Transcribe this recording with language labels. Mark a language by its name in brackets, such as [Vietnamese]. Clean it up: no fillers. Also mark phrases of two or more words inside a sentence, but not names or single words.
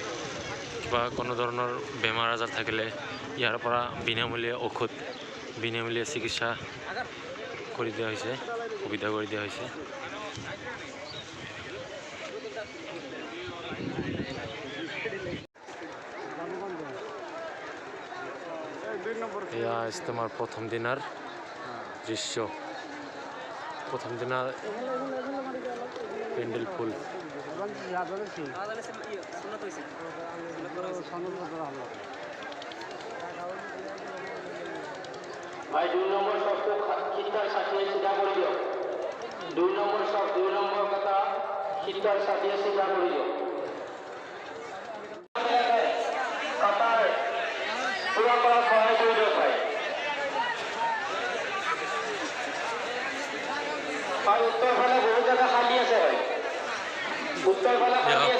[Assamese] কিবা কোনো ধৰণৰ বেমাৰ আজাৰ থাকিলে ইয়াৰ পৰা বিনামূলীয়া ঔষধ বিনামূলীয়া চিকিৎসা কৰি দিয়া হৈছে সুবিধা কৰি দিয়া হৈছে এয়া ইজতেমাৰ প্ৰথম দিনাৰ দৃশ্য প্রথম দিনা প্যান্ডেল ফুল [Bangla] ভাই 2 নম্বর শব্দ খিত্তার সাথে সিধা করে দিও 2 নম্বর শব্দ 2 নম্বর কথা খিত্তার সাথে সিধা করে দিও কাতার পুরো করা সহায় করে দিও ভাই ভাই উত্তর ফালে বহু জায়গা খালি আছে ভাই উত্তর ফালে খালি আছে